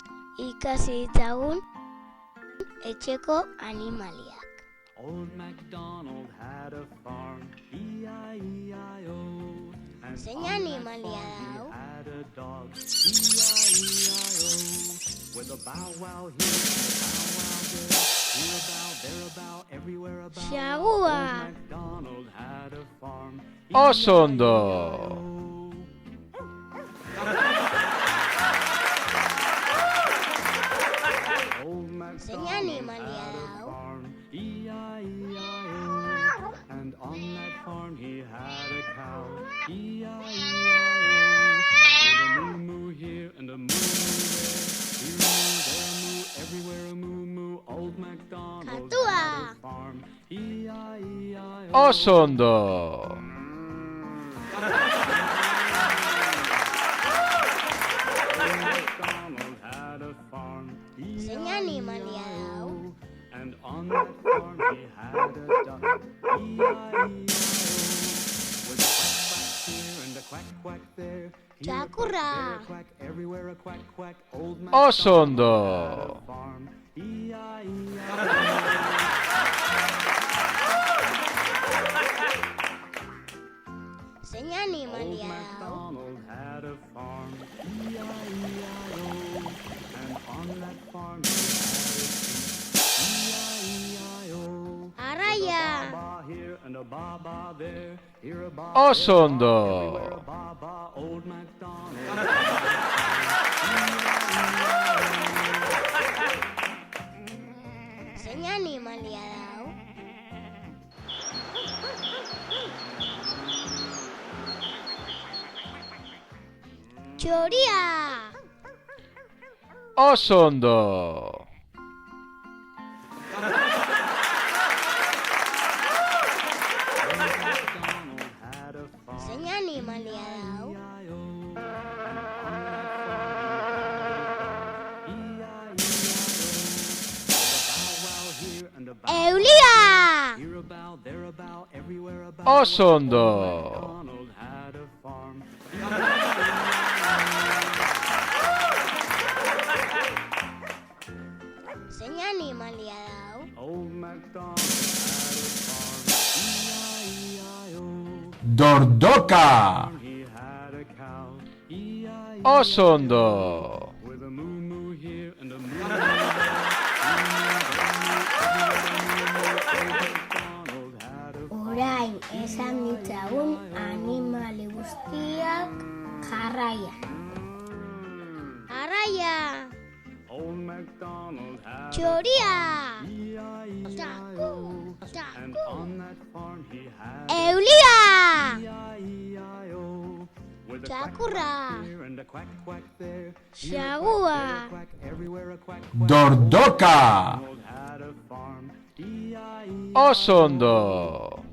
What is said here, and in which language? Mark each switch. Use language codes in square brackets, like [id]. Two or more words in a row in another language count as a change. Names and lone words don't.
[eu] ikasi ditzagun etxeko animaliak. [en] Old MacDonald had a farm, E-I-E-I-O. [eu] Zein animalia da hau? [en] Had a dog, E-I-E-I-O. With a bow wow here and a bow wow there, here a bow, there a bow, everywhere a bow. [eu] Xagua! [en] Old MacDonald had a farm, [eu] Oso ondo! Zein animalia da hau? [en] E-I-E-I-O. And on that farm he had a cow, E-I-E-I-O. With a moo-moo here and a moo-moo there, here a moo, there a moo, everywhere a moo-moo. Old MacDonald [eu] Katua! [en] had a farm, E-I-E-I-O. [eu] Oso ondo! [en] MacDonald had a farm, [eu] Zein animalia da hau? [en] and on that farm he had a duck, E-I-E-I-O. With a quack quack here and a quack quack there, here a quack, [eu] Txakurra! [en] there a quack, everywhere a quack quack. Old [eu] Oso [en] MacDonald [eu] ondo! [en] had a farm, E-I-E-I-O. [eu] Zein [en] Old [eu] animalia da hau? [en] MacDonald had a farm, E-I-E-I-O. And on that farm he had a sheep, E-I-E-I-O. [eu] Arraia! [en] Ba here and a ba ba there, here a ba, [eu] Oso [en] there a ba, [eu] ondo! [en] everywhere a ba ba. Old MacDonald. [eu] Zein animalia da hau? Txoria! Oso ondo! [en] MacDonald had a farm, [eu] Zein animalia da hau? [en] E-I-O. And on that farm he had a cow, E-I-E-I-O. With a bow wow here and a bow, [eu] Eulia! [en] here a bow, there a bow, everywhere a bow. [eu] Oso ondo! [en] MacDonald had a farm. [eu] Zein animalia da hau? [en] Old MacDonald had a farm, E-I-E-I-O. [eu] Dordoka! [en] He had a cow, E-I-E-I-O. [eu] Oso ondo! [en] With a moo-moo here and a moo-moo there. Old MacDonald had a [eu] Orain esan ditzagun animali guztiak jarraia. Arraia! [en] Old MacDonald had [eu] Txoria! [en] E-I-E-I-O. And on that farm he had [eu] Eulia! [en] E-I-E-I-O. With a quack [eu] Txakurra! [en] quack here and a quack quack there. [eu] Xagua! [en] Here a quack, everywhere a quack quack. [eu] Dordoka! [en] Old MacDonald had a farm, E-I-E-I-O. [eu] Oso ondo!